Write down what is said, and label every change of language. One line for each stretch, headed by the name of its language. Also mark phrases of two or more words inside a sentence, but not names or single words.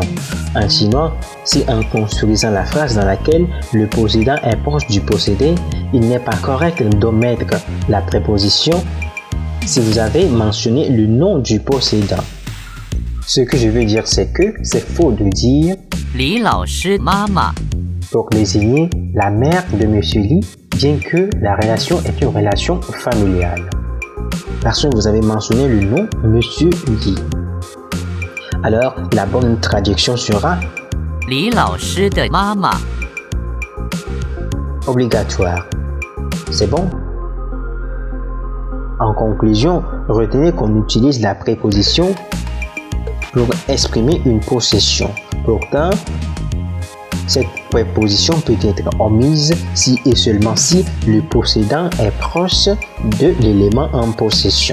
French: En chinois, si en construisant la phrase dans laquelle le possédant est proche du possédé, il n'est pas correct d'omettre la préposition si vous avez mentionné le nom du possédant. Ce que je veux dire, c'est que c'est faux de dire
Chinese: 李老师妈妈
French: pour désigner la mère de Monsieur Li, bien que la relation est une relation familiale. Parce que vous avez mentionné le nom Monsieur Li. Alors, la bonne traduction sera
Chinese: 李老师的妈妈
French: obligatoire. C'est bon? En conclusion, retenez qu'on utilise la préposition pour exprimer une possession. Pourtant, cette préposition peut être omise si et seulement si le possédant est proche de l'élément en possession.